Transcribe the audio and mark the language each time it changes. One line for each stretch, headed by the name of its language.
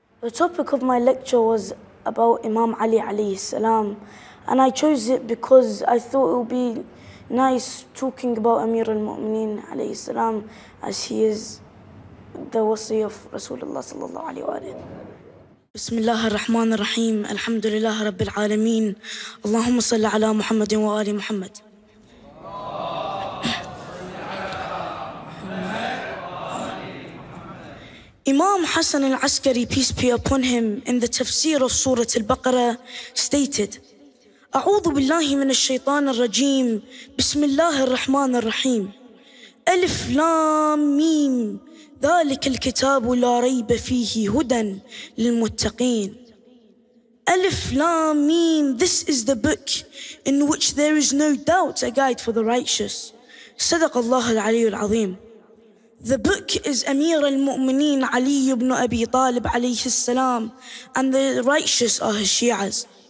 English: The topic of my lecture was about Imam Ali alayhi salam. And I chose it because I thought it would be nice talking about Amir al-Mu'mineen alayhi salam, as he is the wasi of Rasulullah sallallahu alayhi wa sallam.
Arabic: بسم الله الرحمن الرحيم الحمد لله رب العالمين اللهم صل على محمد وآل محمد.
English: Imam Hassan al-Askari, peace be upon him, in the tafsir of Surah Al-Baqarah stated,
Arabic: أعوذ بالله من الشيطان الرجيم بسم الله الرحمن الرحيم ألف لام ميم ذلك الكتاب لا ريب فيه هدى للمتقين. ألف لام ميم,
English: this is the book in which there is no doubt a guide for the righteous.
Arabic: صدق الله العلي العظيم.
English: The book is Amir al-Mu'mineen Ali ibn Abi Talib alayhi salam, and the righteous are his Shi'as.